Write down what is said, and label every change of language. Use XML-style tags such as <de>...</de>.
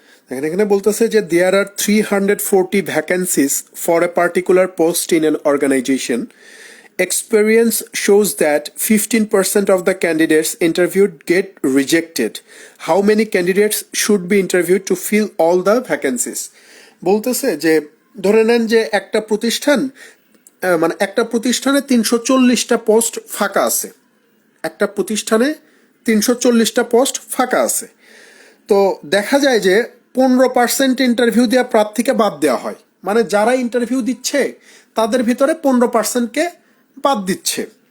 <bn>এখানে বলতেছে যে</bn> <en>There are 340 vacancies for a particular post in an organization. Experience shows that 15% of the candidates interviewed get rejected. How many candidates should be interviewed to fill all the vacancies?</en> <bn>বলতেছে যে ধরে নেন যে একটা প্রতিষ্ঠান মানে একটা প্রতিষ্ঠানে 340টা পোস্ট ফাঁকা আছে, একটা প্রতিষ্ঠানে 340টা পোস্ট ফাঁকা আছে। তো দেখা যায় যে 15% ইন্টারভিউ দেওয়া প্রার্থীকে বাদ দেওয়া হয়, মানে যারা ইন্টারভিউ দিচ্ছে তাদের ভিতরে 15%কে বাদ দিচ্ছে।</bn>